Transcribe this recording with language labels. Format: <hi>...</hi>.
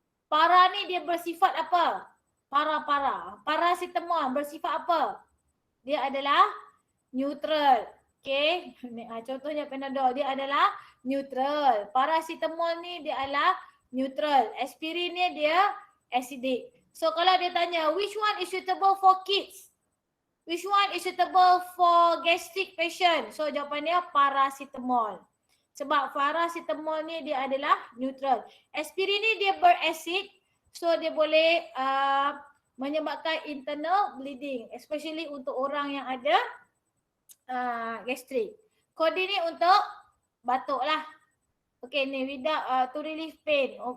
<ms>Para ni dia bersifat apa? Paracetamol bersifat apa? Dia adalah neutral. Okay. Contohnya Panadol, dia adalah neutral. Paracetamol ni dia adalah neutral. Aspirin ni dia acidic. So kalau dia tanya,</ms> <en>which one is suitable for kids? Which one is suitable for gastric patient?</en> <ms>So jawapannya paracetamol. Sebab paracetamol ni dia adalah neutral. Aspirin ni dia berasid. So dia boleh menyebabkan internal bleeding. Especially untuk orang yang ada gastric. Codeine ni untuk batuk lah.</ms> <en>Okay ni without to relieve pain.</en>